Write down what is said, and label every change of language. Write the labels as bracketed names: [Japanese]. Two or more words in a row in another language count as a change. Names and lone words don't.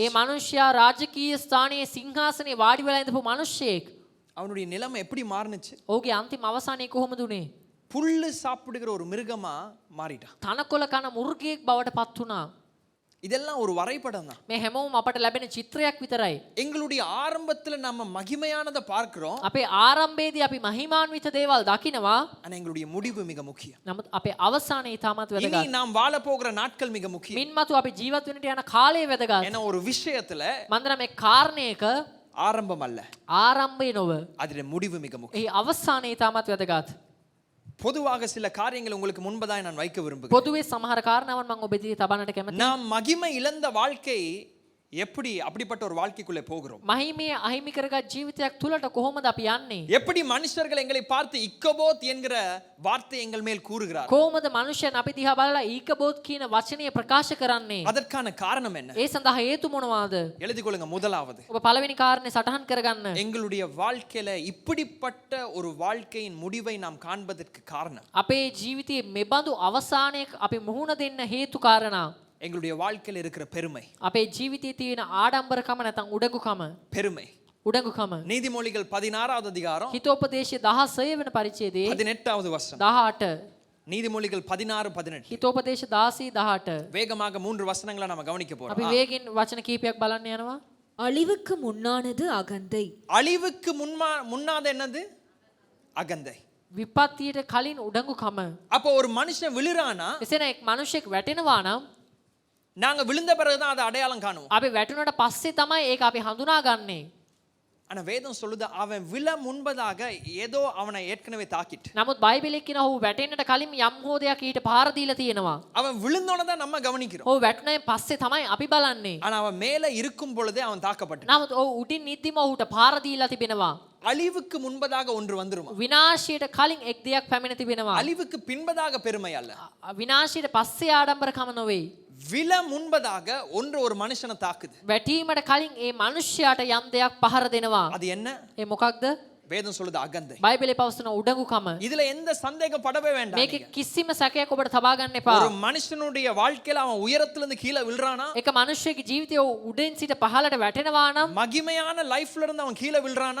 [Sinhala] ඒ මනුෂ්‍යයා රාජකීය ස්ථානයේ සිංහාසනයේ වාඩි වෙලා ඉඳපු මිනිහෙක්. [Tamil] அவனுடைய நிலைமை எப்படி மாறுனுச்சு? [Sinhala] ඔහුගේ අන්තිම අවසානයේ කොහොමද උනේ? [Tamil] புல்லு சாப்பிடுகிற ஒரு மிருகமா மாறிட்டான். [Sinhala] තනකොළ කන මුර්ගයෙක් බවට පත් වුණා. [Tamil] இதெல்லாம் ஒரு வரைபடம் தான். [Sinhala] මේ හැමෝම අපට ලැබෙන චිත්‍රයක් විතරයි. [Tamil] எங்களுடைய ஆரம்பத்துல நம்ம மகிமையானதை பார்க்கிறோம். [Sinhala] අපේ ආරම්භයේදී අපි මහිමාන්විත දේවල් දකිනවා. [Tamil] ஆனா எங்களுடைய முடிவு மிக முக்கியம். [Sinhala] නමුත් අපේ අවසානයේ තාමත් [Tamil] இனி [Sinhala] වැදගත්. [Tamil] நாம் வாழ போகிற நாட்கள் மிக முக்கியம். [Sinhala] මින්මතු අපි ජීවත් වෙන්නට යන කාලය වැදගත්. [Tamil] ஏன்னா ஒரு விஷயத்துல [Sinhala] මන්දර මේ කාරණයක [Tamil] ஆரம்பம் அல்ல, [Sinhala] ආරම්භය නොව [Tamil] அதுல முடிவு மிக முக்கியம். [Sinhala] ඒ අවසානයේ තාමත් වැදගත්. [Tamil] பொதுவாக சில காரியங்கள் உங்களுக்கு முன்பதாக நான் வைக்க விரும்புகிறேன். [Sinhala] පොදුවේ සමහර කාරණාවන් මම ඔබ ඉදිරියේ තබන්නට කැමතියි. [Tamil] நாம் மகிமை இழந்த வாழ்க்கை எப்படி அப்படிப்பட்ட ஒரு வாழ்க்கைக்குள்ளே போகிறோம்? [Sinhala] මහිමය අහිමි කරගත් ජීවිතයක් තුලට කොහොමද අපි යන්නේ? [Tamil] எப்படி மனுஷர்கள் எங்களை பார்த்து இக்கபோத் என்கிற வார்த்தை எங்கள் மேல் கூறுகிறார்? [Sinhala] කොහොමද මනුෂ්‍යයන් අපි දිහා බලලා ඊකබෝත් කියන වචනය ප්‍රකාශ කරන්නේ? [Tamil] அதற்கான காரணம் என்ன? [Sinhala] ඒ සඳහා හේතු මොනවාද? [Tamil] எழுதிக் கொள்ளுங்க. முதலாவது, [Sinhala] ඔබ පළවෙනි කාරණේ සටහන් කරගන්න. [Tamil] எங்களுடைய வாழ்க்கையில இப்படிப்பட்ட ஒரு வாழ்க்கையின் முடிவை நாம் காண்பதற்கு காரணம் [Sinhala] අපේ ජීවිතයේ මෙබඳු අවසානයක් අපි මුහුණ දෙන්න හේතු කාරණා. [Tamil] எங்களுடைய வாழ்க்கையில இருக்கிற பெருமை. [Sinhala] අපේ ජීවිතයේ තියෙන ආඩම්බරකම නැත්නම් උඩඟුකම. [Tamil] பெருமை. [Sinhala] උඩඟුකම. [Tamil] நீதிமொழிகள் 16வது அதிகாரம் [Sinhala] හිතෝපදේශයේ 16 වෙනි පරිච්ඡේදයේ [Tamil] 18வது வசனம். [Sinhala] 18. [Tamil] நீதிமொழிகள் 16:18. [Sinhala] හිතෝපදේශ 16:18. [Tamil] வேகமாக 3 வசனங்களை நாம கவனிக்க [Sinhala] අපි [Tamil] போறோம். [Sinhala] වේගෙන් වචන කීපයක් බලන්න යනවා. [Tamil] அழிவுக்கு முன்னானது அகந்தை. அழிவுக்கு முன்னாத என்னது? அகந்தை. [Sinhala] විපත්තියට කලින් උඩඟුකම. [Tamil] அப்போ ஒரு மனுஷன் விழுறானா, [Sinhala] එසේන එක් මිනිසෙක් වැටෙනවා නම් [Tamil] நாங்க விழுந்த பிறகுதான் அதை அடையாளம் காணுவோம். [Sinhala] අපි වැටුණාට පස්සේ තමයි ඒක අපි හඳුනාගන්නේ. [Tamil] ஆனா வேதம் சொல்லுது அவன் விழ முன்பதாக ஏதோ அவனை ஏற்கனவே தாக்கிட்டு. [Sinhala] නමුත් බයිබලයේ කියන ඔහු වැටෙන්නට කලින් යම් හෝ දෙයක් ඊට පාර දීලා තියෙනවා. [Tamil] அவன் விழுந்தோன தான் நம்ம கவனிக்கிறோம். [Sinhala] ඔහු වැටුණාන් පස්සේ තමයි අපි බලන්නේ. [Tamil] ஆனா அவன் மேல இருக்கும் பொழுதே அவன் தாக்கப்பட்டான். [Sinhala] නමුත් ඔහු උඩින් නිද්දිම ඔහුට පාර දීලා තිබෙනවා. [Tamil] அழிவுக்கு முன்பதாக ஒன்று வந்துருமா? [Sinhala] විනාශයට කලින් එක් දෙයක් පැමිණ තිබෙනවා. [Tamil] அழிவுக்கு பின்பதாக பெருமை அல்ல. [Sinhala] විනාශයට පස්සේ ආඩම්බරකම නොවේ. [Tamil] விழ முன்பதாக ஒன்று ஒரு மனுஷனை தாக்குது. [Sinhala] වැටීමට කලින් ඒ මිනිස්යාට යම් දෙයක් පහර දෙනවා. [Tamil] அது என்ன? [Sinhala] ඒ මොකක්ද? [Tamil] வேதம் சொல்லுது அகந்தை. [Sinhala] බයිබලයේ පවසන උඩඟුකම. [Tamil] இதுல எந்த சந்தேகப்படவே வேண்டாம். [Sinhala] මේකේ කිසිම සැකයක් ඔබට තබා ගන්න එපා. [Tamil] ஒரு மனுஷனுடைய வாழ்க்கையில அவன் உயரத்துல இருந்து கீழே விழுறானா, [Sinhala] එක මිනිහෙකුගේ ජීවිතය උඩින් සිට පහළට වැටෙනවා නම්, [Tamil] மகிமையான லைஃப்ல இருந்து அவன் கீழே விழுறானா,